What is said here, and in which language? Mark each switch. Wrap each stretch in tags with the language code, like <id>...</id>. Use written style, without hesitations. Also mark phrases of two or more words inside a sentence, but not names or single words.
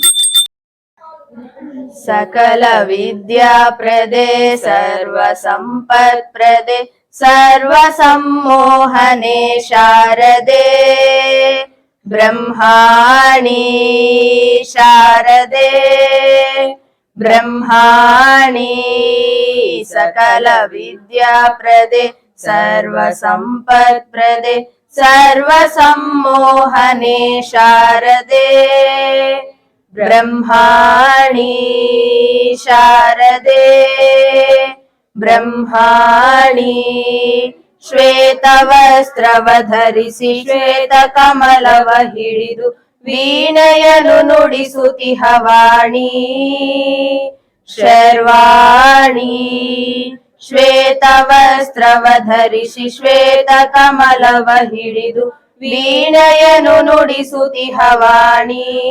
<sa>సకల విద్యా ప్రదే సర్వ సంపత్ ప్రదే సర్వ సమ్మోహనే శారదే బ్రహ్మాణి శారదే బ్రహ్మాణి సకల విద్యా ప్రదే సర్వ సంపత్ ప్రదే సర్వ సమ్మోహనే శారదే బ్రహ్మాణి శారదే బ్రహ్మాణి</sa> <kn>ಶ್ವೇತವಸ್ತ್ರವಧರಿಸಿ ಶ್ವೇತ ಕಮಲವ ಹಿಡಿದು ವೀಣೆಯನು ನುಡಿಸುತಿಹವಾಣಿ ಶರ್ವಾಣಿ ಶ್ವೇತವಸ್ತ್ರವಧರಿಸಿ ಶ್ವೇತ ಕಮಲವ ಹಿಡಿದು ವೀಣೆಯನು ನುಡಿಸುತಿಹವಾಣಿ</kn>